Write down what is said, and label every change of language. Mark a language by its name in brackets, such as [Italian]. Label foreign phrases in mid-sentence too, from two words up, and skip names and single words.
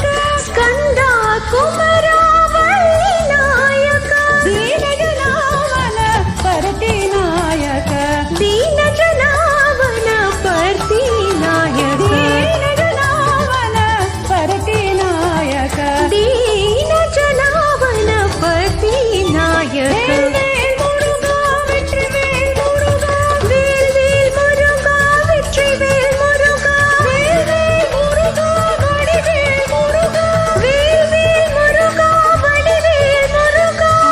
[Sanskrit] स्कंदा कुमार वल्ली नायक दीन जनावन परती नायक दीन जनावन परती नायक दीन जनावन परती नायक दीन जनावन परती नायक [Tamil] வேல் வேல் முருகா வெற்றிவேல் முருகா வேல் வேல் முருகா வெற்றிவேல் முருகா வேல் வேல் முருகா வடிவேல் முருகா வேல் வேல் முருகா வடிவேல் முருகா